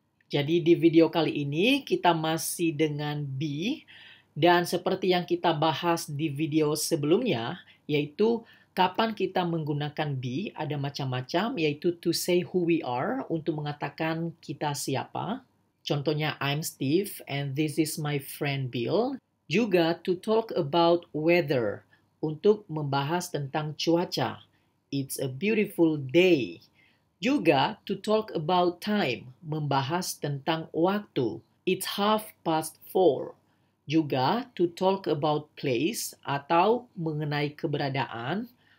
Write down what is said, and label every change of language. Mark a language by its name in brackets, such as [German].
[Indonesian] Jadi di video kali ini kita masih dengan be dan seperti yang kita bahas di video sebelumnya, yaitu kapan kita menggunakan be, ada macam-macam, yaitu [English] to say who we are, [Indonesian] untuk mengatakan kita siapa. [English] Contohnya, I'm Steve and this is my friend Bill. [Indonesian] Juga [English] to talk about weather, [Indonesian] untuk membahas tentang cuaca. [English] It's a beautiful day. [Indonesian] Juga [English] to talk about time, [Indonesian] membahas tentang waktu. [English] It's 4:30. [Indonesian] Juga [English] to talk about place [Indonesian] atau mengenai keberadaan.